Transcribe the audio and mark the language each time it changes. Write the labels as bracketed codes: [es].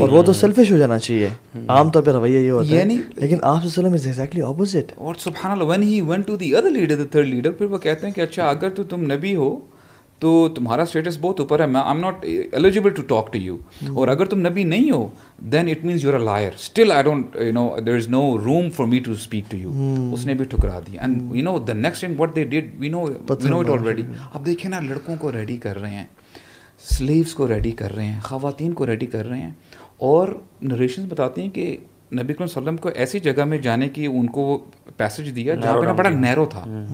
[ur] اور وہ تو سیلفش ہو جانا چاہیے. عام طور پہ رویہ یہ ہوتا ہے، یعنی لیکن آپ صلی اللہ علیہ وسلم [en] Is exactly opposite. اور سبحان اللہ when he went to the other leader, the third leader، [ur] پھر وہ کہتے ہیں کہ اچھا اگر تو تم نبی ہو تو تمہارا اسٹیٹس بہت اوپر ہے، [en] I'm not eligible to talk to you، [ur] اور اگر تم نبی نہیں ہو [en] then it means you're a liar. Still I don't, there is no room for me to speak to you. [ur] اس نے بھی ٹھکرا دی. [en] And the next thing what they did, we know it already. [ur] اب دیکھیں نا، لڑکوں کو ریڈی کر رہے ہیں، سلیوز کو ریڈی کر رہے ہیں، خواتین کو ریڈی کر رہے ہیں. اور نریشنز بتاتے ہیں کہ نبی کریم صلی اللہ علیہ وسلم کو ایسی جگہ میں جانے کی ان کو پیسج دیا جہاں پہ بڑا نیرو تھا.